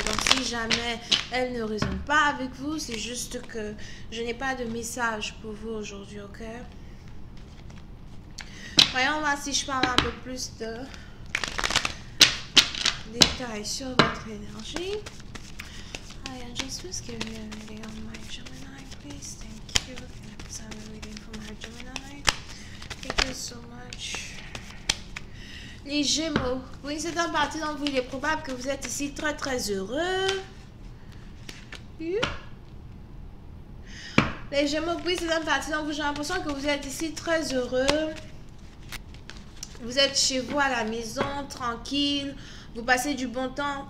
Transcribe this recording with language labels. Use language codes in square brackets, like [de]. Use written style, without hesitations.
[fr] Donc si jamais elle ne résonne pas avec vous, c'est juste que je n'ai pas de message pour vous aujourd'hui, ok? Voyons voir si je parle un peu plus de détails sur votre énergie. [en] Hi, Angels, please give me a reading on my Gemini, please. Thank you. Can I please have a reading for my Gemini? Thank you so much. Les Gémeaux. [fr] Pour une certaine partie d'entre vous, il est probable que vous êtes ici très heureux. Les Gémeaux, pour une certaine partie d'entre vous, j'ai l'impression que vous êtes ici très heureux. Vous êtes chez vous à la maison, tranquille. Vous passez du bon temps.